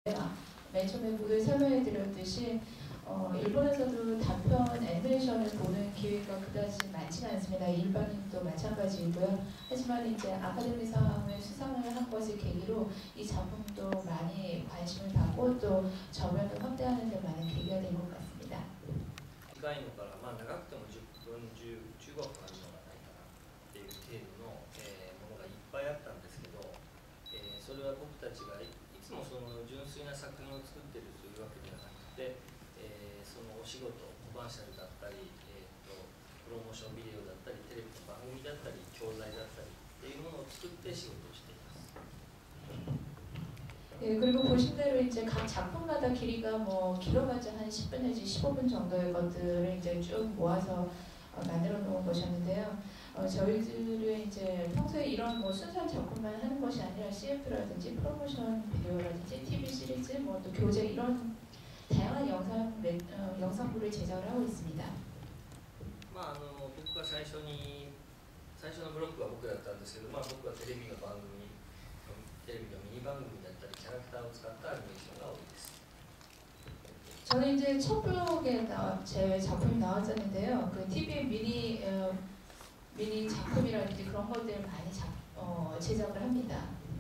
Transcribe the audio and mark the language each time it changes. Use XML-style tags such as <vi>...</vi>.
<ko>맨 처음에 모두 설명해드렸듯이 일본에서도 단편 애니메이션을 보는 기회가 그다지 많지는 않습니다. 일반인도 마찬가지이고요. 하지만 이제 아카데미상을 수상을 한 것을 계기로 이 작품도 많이 관심을 받고 또 저변을 확대하는 데 많은 계기가 된 것 같습니다.</ko> <ja>短いのから、長くても10分15分あるのがないかなっていう程度の、ものがいっぱいあったんですけど、それは僕たちがいつもその純粋な作品を作っているというわけではなくて、そのお仕事、コマーシャルだったり、プロモーションビデオだったり、テレビの番組だったり、教材だったりっていうものを作って仕事をしています。</ja> <ko>예, 그리고 보신 대로 이제 각 작품마다 길이가 뭐 길어봤자 한 10분 내지 15분 정도의 것들을 이제 쭉 모아서 만들어 놓은 것이었는데요. 저희들은 이제 평소에 이런 뭐 순수한 작품만 하는 것이 아니라 CF라든지 프로모션 비디오라든지 TV 시리즈, 뭐 또 교재 이런 다양한 영상물을 제작을 하고 있습니다.</ko> <ja>僕が最初のブロックは僕だったんですけど、僕はテレビのミニ番組だったりキャラクターを使ったアニメーションが多いです。</ja> <ko>저는 이제 첫 블록에 제 작품이 나왔었는데요. 그 TV 미니 작품이라든지 그런 것들을 많이 제작을 합니다.</ko>